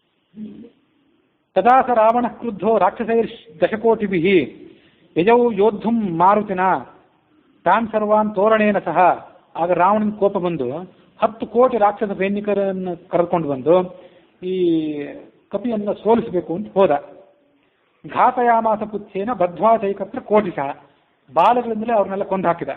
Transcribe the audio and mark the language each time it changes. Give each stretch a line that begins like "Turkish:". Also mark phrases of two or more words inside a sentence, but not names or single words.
Sanskrit: ತದಾ ಸ ರಾವಣ ಕ್ರುದ್ಧೋ ರಾಕ್ಷಸೈರ್ದಶಕೋಟಿಭಿಃ ಯಜೌ ಯೋದ್ಧುಂ ಮಾರುತಿನ ತಾನ್ ಸರ್ವಾನ್ ತೋರಣೇನ ಸಹ.
Kannada: ಆಗ ರಾವಣನ ಕೋಪ ಬಂದು 10 ಕೋಟಿ ರಾಕ್ಷಸ ಸೈನಿಕರನ್ನು ಕರೆದುಕೊಂಡು ಬಂದು ಈ ಕಪಿಯನ್ನು ಸೋಲಿಸಬೇಕು ಅಂತ ಹೋದ.
Sanskrit: ಘಾತಯಾಮಾಸ ಪುತ್ಥೇನ ಬದ್ಧ್ವಾ ಚೈಕತ್ರ ಕೋಟಿ ಸಹ.
Kannada: ಬಾಲಗಳಿಂದಲೇ ಅವ್ರನ್ನೆಲ್ಲ ಕೊಂದು ಹಾಕಿದ.